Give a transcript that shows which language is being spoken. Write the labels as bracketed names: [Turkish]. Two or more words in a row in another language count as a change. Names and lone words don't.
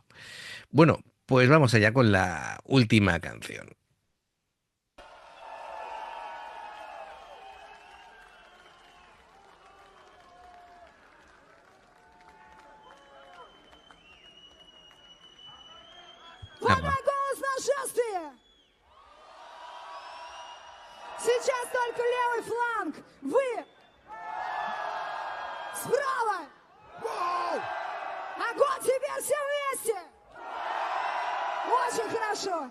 [Spanish] Bueno, pues vamos allá con la última canción. Ah, va. [Russian] Подай голос нашествия! Сейчас только левый фланг. Вы справа. Огонь теперь все вместе. Очень хорошо.